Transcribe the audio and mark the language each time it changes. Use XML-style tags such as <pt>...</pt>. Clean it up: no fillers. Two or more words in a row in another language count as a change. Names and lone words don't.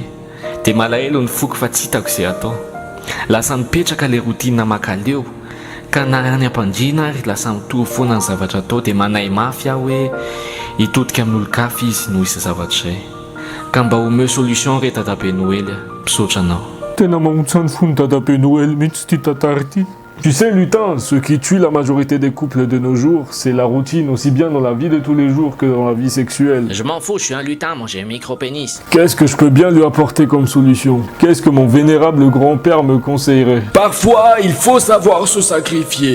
<mg>De malahelo ny foko fa tsy hitako izay atao. Lasa nipetraka le routine makaleo. Ka na any am-pandriana ary lasa mitovy foana ny zavatra atao dia manay mafy aho hoe hitodika amin'olo-kafy izy noho isa zavatra izay. Ka mba homeo solution re Tatabe Noël, mpisaotra anao. Tena mamontsany fony Tatabe Noël mihitsy ty tantara ty.</mg> <fr>Tu sais Lutin, ce qui tue la majorité des couples de nos jours, c'est la routine, aussi bien dans la vie de tous les jours que dans la vie sexuelle. Je m'en fous, je suis un lutin, moi j'ai un micro-pénis. Qu'est-ce que je peux bien lui apporter comme solution? Qu'est-ce que mon vénérable grand-père me conseillerait? Parfois, il faut savoir se sacrifier.</fr>